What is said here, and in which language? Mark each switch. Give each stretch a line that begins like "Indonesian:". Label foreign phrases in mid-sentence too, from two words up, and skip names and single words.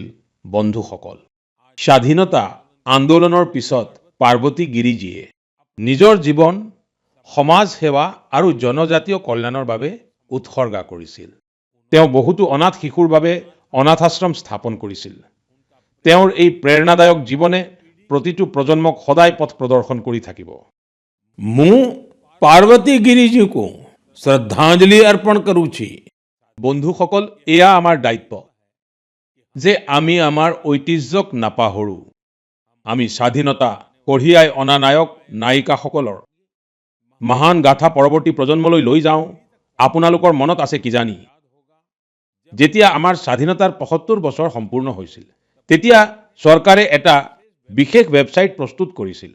Assamese: বন্ধুসকল, স্বাধীনতা আন্দোলনৰ পিছত পাৰ্বতী গিৰিজীয়ে নিজৰ জীৱন সমাজ সেৱা আৰু জনজাতীয় কল্যাণৰ বাবে উৎসৰ্গা কৰিছিল। তেওঁ বহুতো অনাথ শিশুৰ বাবে অনাথাশ্ৰম স্থাপন কৰিছিল। তেওঁৰ এই প্ৰেৰণাদায়ক জীৱনে প্ৰতিটো প্ৰজন্মক সদায় পথ প্ৰদৰ্শন কৰি থাকিব।
Odia: ମୁଁ ପାର୍ବତୀ ଗିରିଜୀଙ୍କୁ ଶ୍ରଦ୍ଧାଞ୍ଜଳି ଅର୍ପଣ କରୁଛି।
Assamese: বন্ধুসকল, এয়া আমাৰ দায়িত্ব যে আমি আমাৰ ঐতিহ্যক নাপাহৰোঁ। আমি স্বাধীনতা কঢ়িয়াই অনা নায়ক নায়িকাসকলৰ মহান গাথা পৰৱৰ্তী প্ৰজন্মলৈ লৈ যাওঁ। আপোনালোকৰ মনত আছে কিজানি, যেতিয়া আমাৰ স্বাধীনতাৰ ৭৫ বছৰ সম্পূৰ্ণ হৈছিল, তেতিয়া চৰকাৰে এটা বিশেষ ৱেবছাইট প্ৰস্তুত কৰিছিল।